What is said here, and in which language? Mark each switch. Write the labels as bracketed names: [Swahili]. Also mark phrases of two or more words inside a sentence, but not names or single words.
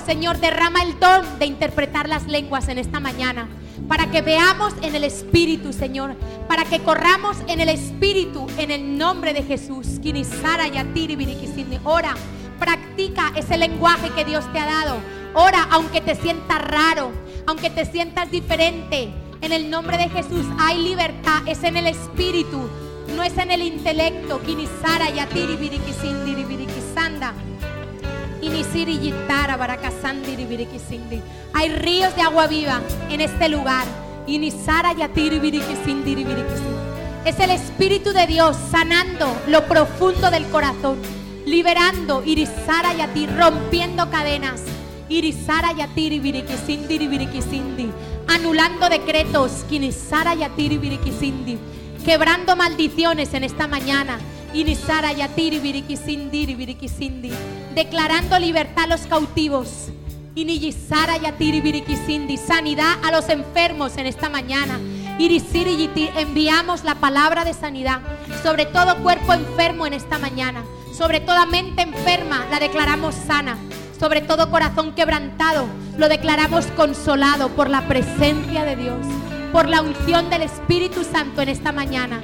[Spanish] Señor, derrama el don de interpretar las lenguas en esta mañana, para que veamos en el Espíritu, Señor, para que corramos en el Espíritu, en el nombre de Jesús. Ora, practica ese lenguaje que Dios te ha dado. Ora, aunque te sientas raro, aunque te sientas diferente, en el nombre de Jesús hay libertad. Es en el Espíritu, no es en el intelecto. Kinisara yatiri birikisindiri birikisanda. Inisiri yitara barakasandiri birikisindi. Hay ríos de agua viva en este lugar. Inisara yatiri birikisindiri birikisindi. Es el Espíritu de Dios sanando lo profundo del corazón, liberando, irisara yati, rompiendo cadenas. Irisara yatiri birikisindiri birikisindi. Anulando decretos. Kinisara yatiri birikisindi. Quebrando maldiciones en esta mañana. Inisara yatiri birikisindiri birikisindi. Declarando libertad a los cautivos. Iniyisara yatiri birikisindi. Sanidad a los enfermos en esta mañana. Irisiri yiti. Enviamos la palabra de sanidad sobre todo cuerpo enfermo en esta mañana. Sobre toda mente enferma la declaramos sana. Sobre todo corazón quebrantado lo declaramos consolado por la presencia de Dios, por la unción del Espíritu Santo en esta mañana.